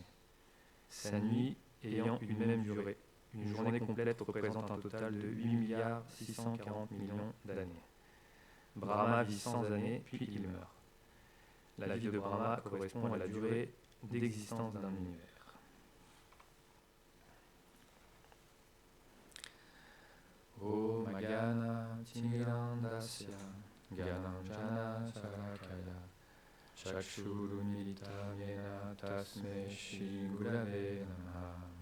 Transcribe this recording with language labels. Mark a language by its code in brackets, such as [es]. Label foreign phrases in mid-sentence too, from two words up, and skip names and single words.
[fr] Sa nuit ayant une même durée, une journée complète représente un total de 8 640 millions d'années. Brahma vit 100 années, puis il meurt. La vie de Brahma correspond à la durée d'existence d'un univers. [sa] Om Agana Timirandasya Gyananjana Sarakaya Chakshurumilita Yena Tasme Shri Gurave Namaha.